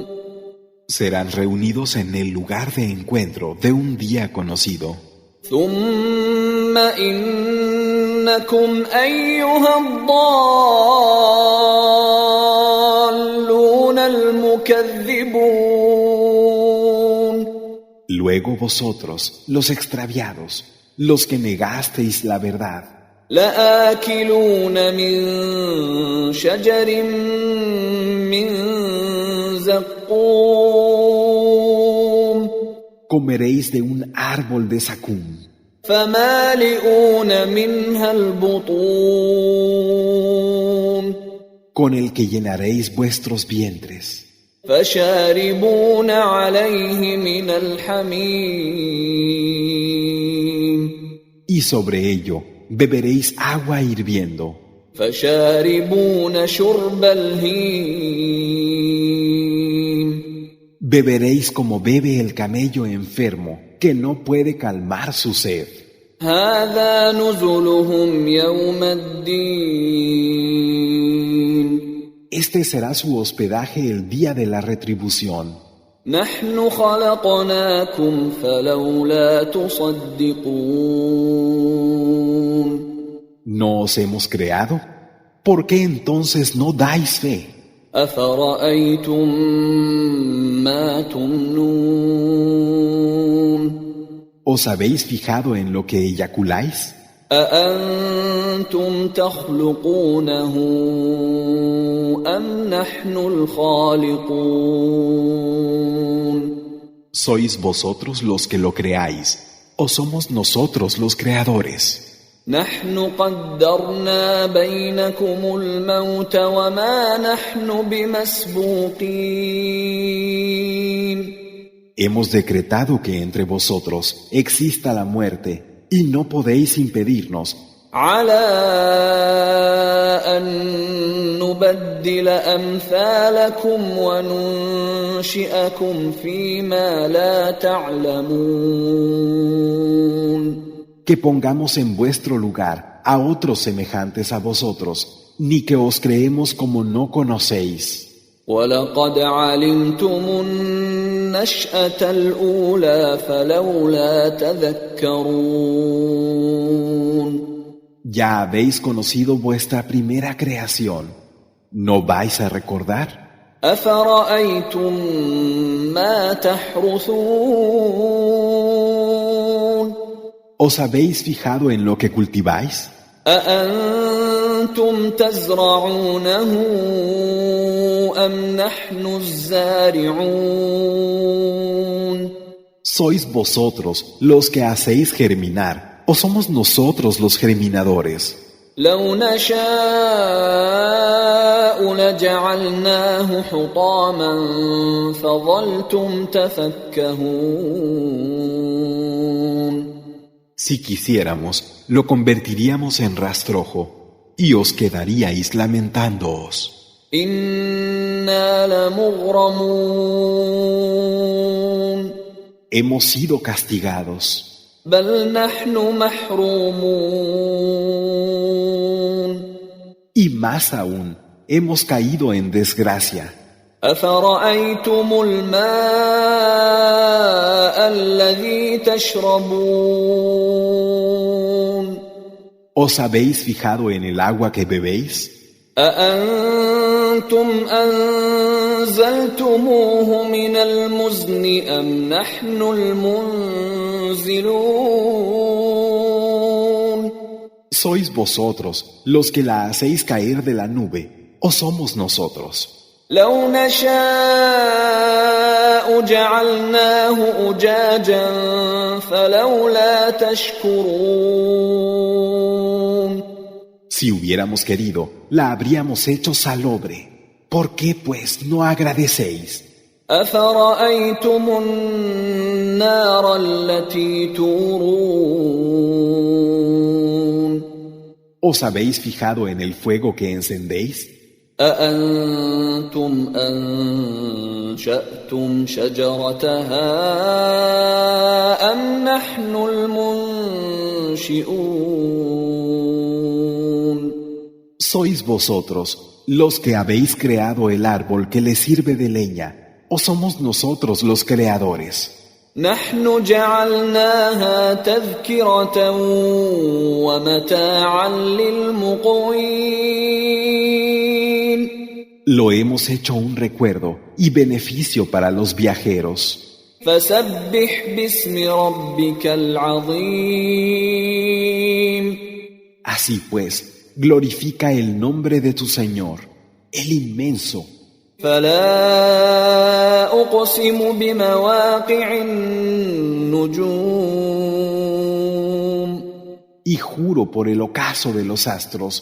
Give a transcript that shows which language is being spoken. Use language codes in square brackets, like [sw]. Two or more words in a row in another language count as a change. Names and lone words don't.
[es] serán reunidos en el lugar de encuentro de un día conocido. [ar] ثُمَّ إِنَّكُمْ أَيُّهَا الضَّالُّونَ الْمُكَذِّبُونَ [es] Luego vosotros, los extraviados, los que negasteis la verdad, [ar] لآكلون من شجر من زقوم [es] comeréis de un árbol de zacún, [ar] فمالئون منها البطون [es] con el que llenaréis vuestros vientres, [ar] فشاربون عليه من الحميم [es] y sobre ello beberéis agua hirviendo, [ar] فشاربون شرب الهيم [es] beberéis como bebe el camello enfermo que no puede calmar su sed. [ar] هذا نزلهم يوم الدين [es] Este será su hospedaje el día de la retribución. [ar] نحن خلقناكم فلولا تصدقون [es] ¿No os hemos creado? ¿Por qué entonces no dais fe? [ar] أفرأيتم ما تمنون [es] ¿Os habéis fijado en lo que eyaculáis? [ar] أأنتم تخلقونه أم نحن الخالقون [es] ¿Sois vosotros los que lo creáis o somos nosotros los creadores? [ar] نحن قدرنا بينكم الموت وما نحن بمسبوقين [es] Hemos decretado que entre vosotros exista la muerte y no podéis impedirnos [ar] على أن نبدل أمثالكم وننشئكم فيما لا تعلمون [es] que pongamos en vuestro lugar a otros semejantes a vosotros, ni que os creemos como no conocéis. [ar] ولقد علمتم النشأة الأولى فلولا تذكرون [es] Ya habéis conocido vuestra primera creación. ¿No vais a recordar? [ar] أفرأيتم ما تحرثون [es] ¿Os habéis fijado en lo que cultiváis? [ar] أأنتم تزرعونه أم نحن الزارعون [es] ¿Sois vosotros los que hacéis germinar o somos nosotros los germinadores? [ar] لو نشاء لجعلناه حطاما فظلتم تفكهون [es] Si quisiéramos, lo convertiríamos en rastrojo y os quedaríais lamentándoos. [ar] إنا لمغرمون [es] Hemos sido castigados. [ar] بل نحن محرومون [es] Y más aún, hemos caído en desgracia. [ar] أفرأيتم الماء الذي تشربون [es] ¿Os habéis fijado en el agua que bebéis? [ar] أأنتم أنزلتموه من المزن أم نحن المنزلون [es] ¿Sois vosotros los que la hacéis caer de la nube o somos nosotros? [ar] لو نشاء جعلناه أجاجا فلولا تشكرون [es] Si hubiéramos querido, la habríamos hecho salobre. ¿Por qué, pues, no agradecéis? [ar] أفرأيتم النار التي تورون [es] ¿Os habéis fijado en el fuego que encendéis? [ar] أأنتم أنشأتم شجرتها أم نحن المنشئون [es] ¿Sois vosotros los que habéis creado el árbol que le sirve de leña o somos nosotros los creadores? [ar] نحن جعلناها تذكرة ومتاعا للمقوين [es] Lo hemos hecho un recuerdo y beneficio para los viajeros. [ar] فسبح باسم ربك العظيم [es] Así pues, glorifica el nombre de tu Señor, el inmenso. [ar] فلا أقسم بمواقع النجوم [es] Y juro por el ocaso de los astros,